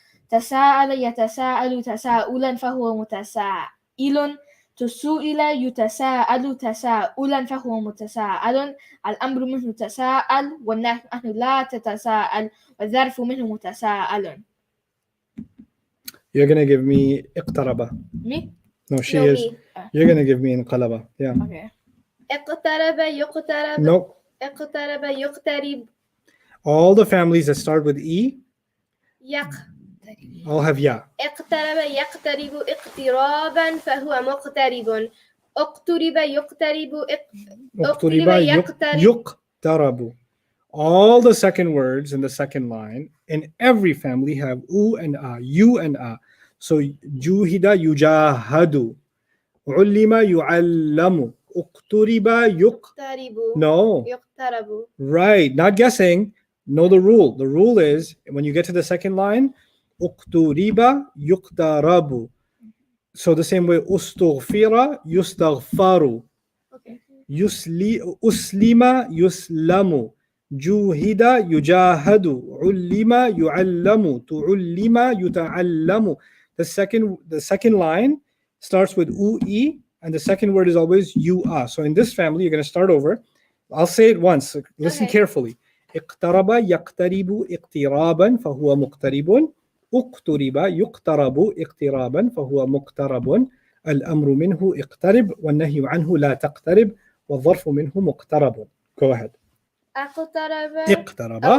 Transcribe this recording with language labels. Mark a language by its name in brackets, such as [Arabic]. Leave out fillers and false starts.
[Arabic] تساءل يتساءل تساؤلا فهو متسائل. تسئل يتساءل تساؤلا فهو متساءل. الأمر منه تساءل والنهي عنه لا تتساءل والظرف منه متساءل. [English] You're gonna give me اقترب. Me? No, she No, is. me. You're gonna give me انقلب. Yeah. Okay. [Arabic] اقترب يقترب. [English] No. [Arabic] اقترب يقترب. [English] All the families that start with E all have ya. [Arabic] اقترب يقترب اقترابا فهو مقترب. اقترب يقترب اقترب يقترب. [English] All the second words in the second line in every family have u and a, u and a. So juhida yujahadu, ulima yu'allamu, uqturiba [Arabic] يقترب. [English] No. [Arabic] يقترب. [English] Right, not guessing. Know the rule. The rule is when you get to the second line, uqturiba yuqtarabu. So the same way, ustughfira yustaghfaru. Okay. Uslima yuslamu. Juhida yujahadu. Ullima yu'allamu. Tu'ullima yuta'allamu. The second line starts with u-e, and the second word is always you-a. So in this family, you're going to start over. I'll say it once. Listen carefully. [Arabic] اقترب يقترب اقترابا فهو مقترب. اقترب يقترب اقترابا فهو مقترب. الأمر منه اقترب والنهي عنه لا تقترب والظرف منه مقترب. [English] Go ahead. اقترب.